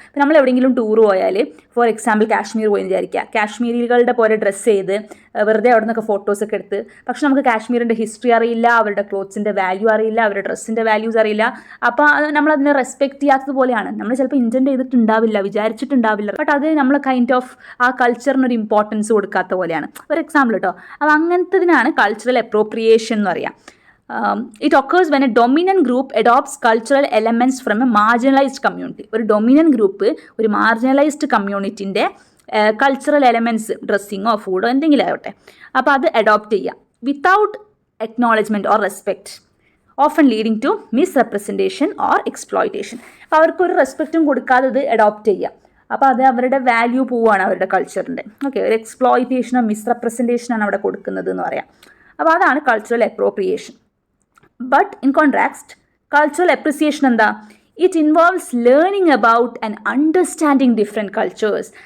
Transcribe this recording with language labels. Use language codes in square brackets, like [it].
[ml] ഇപ്പോൾ നമ്മൾ എവിടെയെങ്കിലും ടൂർ പോയാൽ, ഫോർ എക്സാമ്പിൾ കാശ്മീർ പോയി വിചാരിക്കുക, കാശ്മീരികളുടെ പോലെ ഡ്രസ്സ് ചെയ്ത് വെറുതെ അവിടെ നിന്നൊക്കെ ഫോട്ടോസൊക്കെ എടുത്ത്, പക്ഷെ നമുക്ക് കാശ്മീരിൻ്റെ ഹിസ്റ്ററി അറിയില്ല, അവരുടെ ക്ലോത്ത്സിൻ്റെ വാല്യൂ അറിയില്ല, അവരുടെ ഡ്രസ്സിൻ്റെ വാല്യൂസ് അറിയില്ല. അപ്പോൾ നമ്മളതിനെ റെസ്പെക്റ്റ് ചെയ്യാത്തതുപോലെയാണ്. നമ്മൾ ചിലപ്പോൾ ഇൻറ്റൻറ്റ് ചെയ്തിട്ടുണ്ടാവില്ല, വിചാരിച്ചിട്ടുണ്ടാവില്ല, ബട്ട് അത് നമ്മൾ കൈൻഡ് ഓഫ് ആ കൾച്ചറിനൊരു ഇമ്പോർട്ടൻസ് കൊടുക്കാത്ത പോലെയാണ്. ഒരു എക്സാമ്പിൾ കേട്ടോ. അപ്പോൾ അങ്ങനത്തതിനാണ് കൾച്ചറൽ അപ്രോപ്രിയേഷൻ എന്ന് പറയാം. [en] It occurs when a dominant group adopts cultural elements from a marginalized community. [ml] ഒരു ഡൊമിനൻ്റ് ഗ്രൂപ്പ് ഒരു മാർജിനലൈസ്ഡ് കമ്മ്യൂണിറ്റിൻ്റെ കൾച്ചറൽ എലമെൻറ്റ്സ്, ഡ്രസ്സിങ്ങോ ഫുഡോ എന്തെങ്കിലും ആവട്ടെ, അപ്പോൾ അത് അഡോപ്റ്റ് ചെയ്യുക without [en] acknowledgement or respect, often leading to misrepresentation or exploitation. [ml] അപ്പോൾ അവർക്കൊരു റെസ്പെക്റ്റും കൊടുക്കാതെ ഇത് അഡോപ്റ്റ് ചെയ്യുക. അപ്പോൾ അത് അവരുടെ വാല്യൂ പോവുകയാണ് അവരുടെ കൾച്ചറിൻ്റെ. ഓക്കെ, ഒരു എക്സ്പ്ലോയിറ്റേഷനോ മിസ്റെപ്രസെൻറ്റേഷനാണ് അവിടെ കൊടുക്കുന്നത് എന്ന് പറയാം. അപ്പോൾ അതാണ് cultural appropriation. [en] but in contrast [ml] cultural appreciation എന്താ? [en] It involves learning about and understanding different cultures.